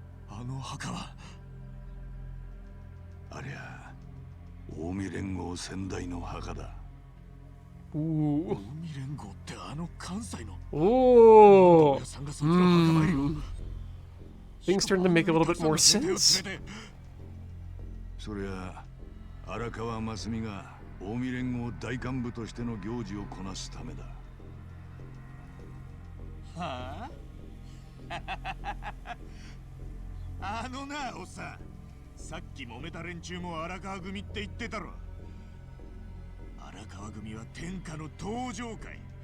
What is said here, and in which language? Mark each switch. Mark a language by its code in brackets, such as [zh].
[ja] あの墓はありゃ近江連合先代の墓だ。 Ooh. 近江連合ってあの関西の。 Oh. おやさんがそっちの墓参りを。 [en] Things starting to make a little bit more sense. [ja] そりゃ荒川真澄が近江連合大幹部としての行事をこなすためだ。はああのな、おっさん。さっき揉めた連中も荒川組って言ってたろ。荒川組は天下の登場会。